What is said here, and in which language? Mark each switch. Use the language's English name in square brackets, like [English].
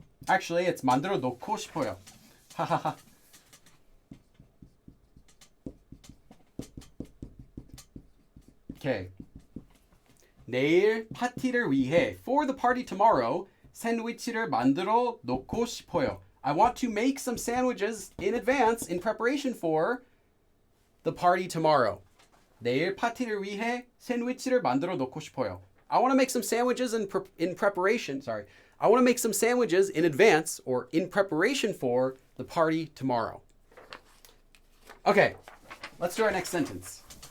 [English] Actually, it's [Korean] 만들어 놓고 싶어요. 하하하. [English] Okay. [Korean] 내일 파티를 위해 [English] for the party tomorrow [Korean] 샌드위치를 만들어 놓고 싶어요. [English] I want to make some sandwiches in advance in preparation for the party tomorrow. [Korean] 내일 파티를 위해 샌드위치를 만들어 놓고 싶어요. [English] I want to make some sandwiches in preparation. Sorry. I want to make some sandwiches in advance or in preparation for the party tomorrow. Okay. Let's do our next sentence.